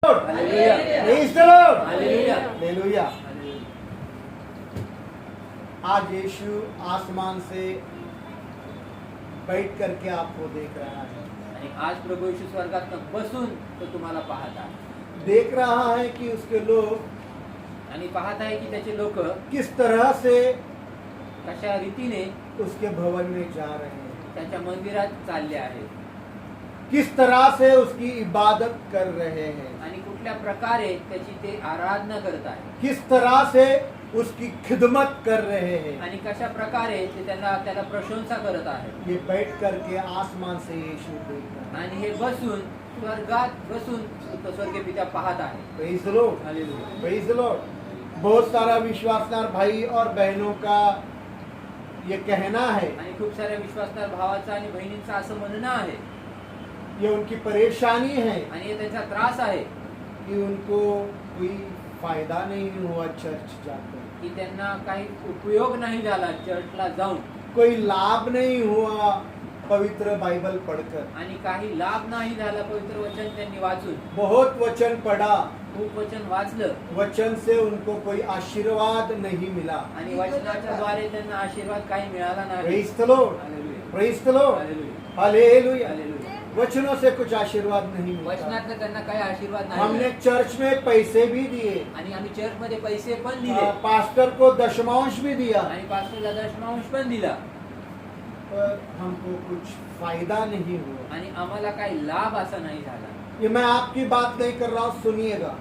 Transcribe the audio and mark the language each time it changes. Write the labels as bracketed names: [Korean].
[English] Praise the Lord, hallelujah. [Hindi] आज यीशु आसमान से बैठ करके आपको देख रहा है। [Marathi] आणि आज प्रभू येशू स्वर्गातनं बसून तो तुम्हाला पाहत आहे [Hindi] देख रहा है कि उसके लोग [Marathi] आणि पाहत आहे की त्याचे लोक [Hindi] किस तरह से [Marathi] कशा रीतीने [Hindi] उसके भवन में जा रहे हैं, [Marathi] त्याच्या मंदिरात चालले आहेत [Hindi] किस तरह से उसकी इबादत कर रहे हैं, [Marathi] आणि कुठल्या प्रकारे त्याची ते आराधना करत आहेत [Hindi] किस तरह से उसकी खिदमत कर रहे हैं। [Marathi] आणि कशा प्रकारे ते त्याला प्रशंसा करत आहेत [Hindi] ये बैठ करके आसमान से यीशु देख रहा है। [Marathi] आणि हे बसून स्वर्गात बसून तो स्वर्गीय पिता पाहत आहे [English] Praise the lord, hallelujah praise the lord. [Hindi] बहुत सारा विश्वासनार भाई और बहनों का ये कहना है, [Marathi] आणि खूप साऱ्या विश्वासदार भावाचा आणि बहिणींचा असं म्हणणं आहे [Hindi] ये उनकी परेशानी है [Marathi] आणि हे त्यांचा त्रास आहे [Hindi] कि उनको कोई फायदा नहीं हुआ चर्च जाकर, [Marathi] की त्यांना काही उपयोग नाही झाला चर्चला जाऊन [Hindi] कोई लाभ नहीं हुआ पवित्र बाइबल पढ़कर। [Marathi] आणि काही लाभ नाही झाला पवित्र वचन त्यांनी वाचून [Hindi] बहुत वचन पढ़ा, [Marathi] खूप वचन वाचलं [Hindi] वचन से उनको कोई आशीर्वाद नहीं मिला। [Marathi] आणि वचनाच्या द्वारे त्यांना आशीर्वाद काही मिळाला नाही [English] Praise the lord, hallelujah praise the lord, hallelujah hallelujah. Hallelujah [Hindi] वचनों से कुछ आशीर्वाद नहीं मिलता। [Marathi] वचनातनं त्यांना काही आशीर्वाद नाही [Hindi] हमने चर्च में पैसे भी दिए, [Marathi] आणि आम्ही चर्च मध्ये पैसे पण दिले [Hindi] पास्टर को दशमांश भी दिया, [Marathi] आणि पास्टरला दशमांश पण दिला [Hindi] पर हमको कुछ फायदा नहीं हुआ। [Marathi] आणि आम्हाला काही लाभ असा नाही झाला [Hindi] ये मैं आपकी बात नहीं कर रहा हूँ, सुनिएगा।